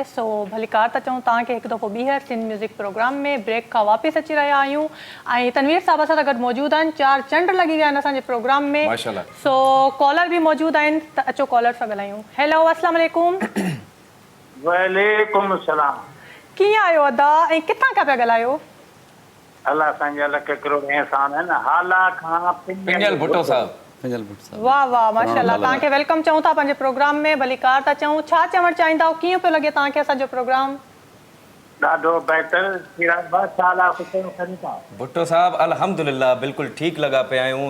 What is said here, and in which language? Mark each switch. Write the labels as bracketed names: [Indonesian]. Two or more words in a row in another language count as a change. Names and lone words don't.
[Sindhi] सो भली कार था चऊं तव्हांखे हिकु दफ़ो ॿीहर सिंध म्यूज़िक प्रोग्राम में ब्रेक खां वापसि अची रहिया आहियूं ऐं तनवीर साहब सां गॾु मौजूदु आहिनि। 4 चंड लॻी विया आहिनि असांजे प्रोग्राम में। माशाल्लाह। सो कॉलर बि मौजूदु आहिनि, त अचो कॉलर सां ॻाल्हायूं। [Arabic] हेलो السلام عليكم. وعليكم السلام. [Sindhi] कीअं आहियो अदा ऐं किथां खां पिया ॻाल्हायो? अल्लाह संजा लख करोड़ एहसान है ना। हाला खां पिंजल भुट्टो साहब। पिंजल भुट्टो साहब। वाह वाह माशाल्लाह, तव्हांखे वेलकम चऊं था पंहिंजे प्रोग्राम में। भली कार था चऊं, छा चवणु चाहींदा हो, कीअं पियो लॻे तव्हांखे असांजो प्रोग्राम? ॾाढो बहितर सिराज भाई साला कुझु कनि था। भुट्टो साहब अल्हम्दुलिल्लाह बिल्कुलु ठीकु लॻा पिया आहियूं।